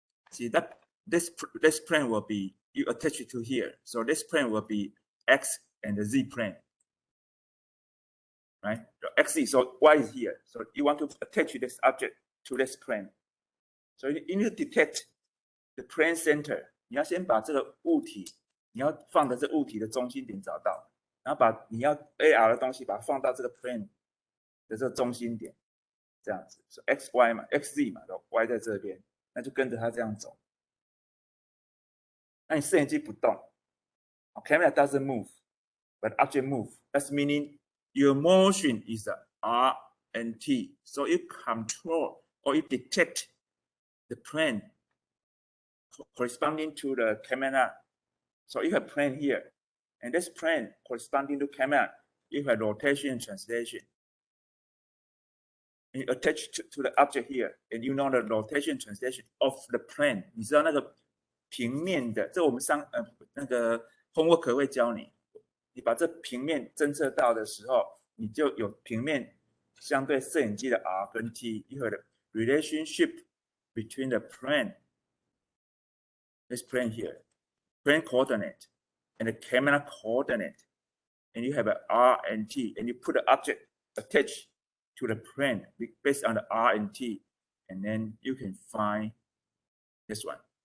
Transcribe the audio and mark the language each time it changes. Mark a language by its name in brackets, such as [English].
[English] See that this plane will be, you attach it to here. So this plane will be X and the Z plane. Right? The XZ, so Y is here. So you want to attach this object to this plane. So you need to detect the plane center. [Chinese] 你要先把这个物体，你要放的这物体的中心点找到，然后把你要 AR 的东西把它放到这个 plane 的这个中心点，这样子。 So XY 嘛 ，XZ 嘛，然后 Y 在这边，那就跟着它这样走。那你摄影机不动 [English] ，camera doesn't move, but object move. That's meaning your motion is R and T. So you control or you detect the plane corresponding to the camera. So you have plane here, and this plane corresponding to camera, you have rotation and translation. And you attach to the object here, and you know the rotation and translation of the plane. [Chinese] 你知道那个平面的，这我们那个 homework 会教你。你把这平面侦测到的时候，你就有平面相对摄影机的 R 跟 T， [English] you have the relationship between the plane, this plane here, plane coordinate, and the camera coordinate, and you have an R and T, and you put the object attached to the plane based on the R and T, and then you can find this one.